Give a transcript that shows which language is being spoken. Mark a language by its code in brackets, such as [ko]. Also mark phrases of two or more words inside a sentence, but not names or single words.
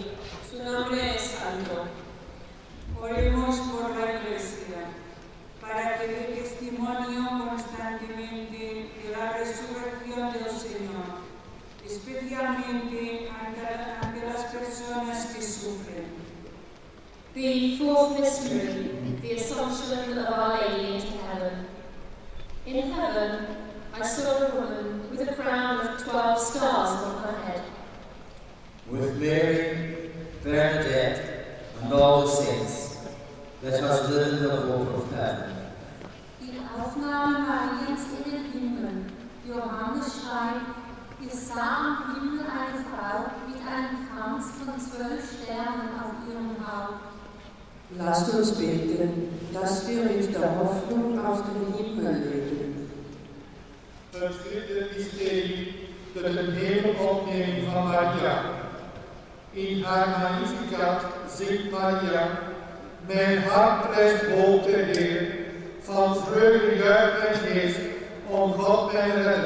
[es] Su nombre es santo. Oremos por la Iglesia, para que dé testimonio constantemente de la resurrección del Señor, especialmente ante las personas que sufren. [en] The fourth mystery, the Assumption of Our Lady into heaven. In heaven, I saw a woman with a crown of 12 stars on her head. With Mary, Bernadette, and all the saints, let us live in the hope of heaven. [de] Die Aufnahme Mariens in den Himmel. Johannes schreibt, wir sahen im Himmel eine Frau mit einem Kranz von 12 Sternen auf ihrem Haupt. Lasst uns beten, dass wir mit der Hoffnung auf den Himmel leben. [nl] Het vierde mysterie, de hemelopneming van Maria. In haar Magnificat zingt Maria: mijn hart prijst hoog de Heer, van vreugde juicht mijn geest om God mijn redder.